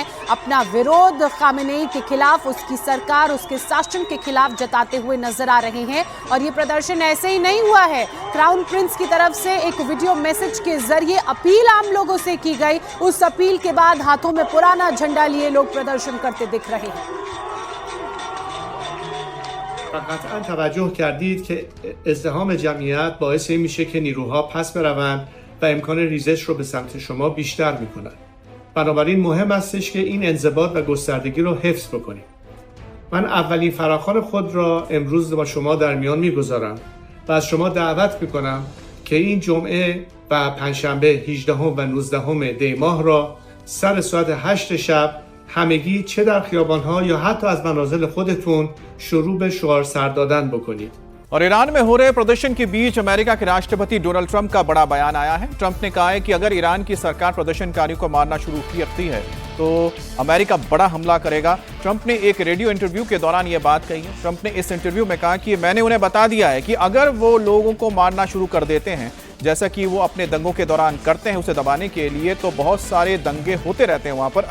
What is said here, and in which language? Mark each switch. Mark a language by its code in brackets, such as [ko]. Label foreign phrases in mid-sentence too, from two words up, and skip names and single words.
[hi] अपना विरोध खामेनेई के खिलाफ, उसकी सरकार, उसके शासन के खिलाफ जताते हुए नजर आ रहे हैं। और ये प्रदर्शन ऐसे ही नहीं हुआ है। [en] crown prince [hi] की तरफ से एक [en] video message [hi] के जरिए अपील आम लोगों से की गई। उस अपील के बाद हाथों में पुराना झंडा लिए लोग प्रदर्शन करते दिख रहे हैं। [fa] قطعا توجه کردید که ازدحام جمعیت باعث این میشه که نیروها پس بروند و امکان ریزش رو به سمت شما بیشتر میکنن. بنابراین مهم استش که این انضباط و گستردگی رو حفظ بکنیم. من اولین فراخوان خود را امروز با شما در میان میگذارم و از شما دعوت میکنم که این جمعه و پنجشنبه 18 و 19 دی ماه را سر ساعت 8 شب همگی چه در خیابان‌ها یا حتی از منازل خودتون شروع به شعار سر دادن بکنید. [hi] और ईरान में हो रहे प्रदर्शन के बीच अमेरिका के राष्ट्रपति डोनाल्ड ट्रंप का बड़ा बयान आया है। ट्रंप ने कहा है कि अगर ईरान की सरकार प्रदर्शनकारियों को मारना शुरू करती है तो अमेरिका बड़ा हमला करेगा। ट्रंप ने एक [en] radio interview [hi] के दौरान यह बात कही है। ट्रंप ने इस इंटरव्यू में कहा कि मैंने उन्हें बता दिया है कि अगर वो लोगों को मारना शुरू कर देते हैं जैसा कि वो अपने दंगों के दौरान करते हैं उसे दबाने के लिए, तो बहुत सारे दंगे होते रहते हैं वहां पर।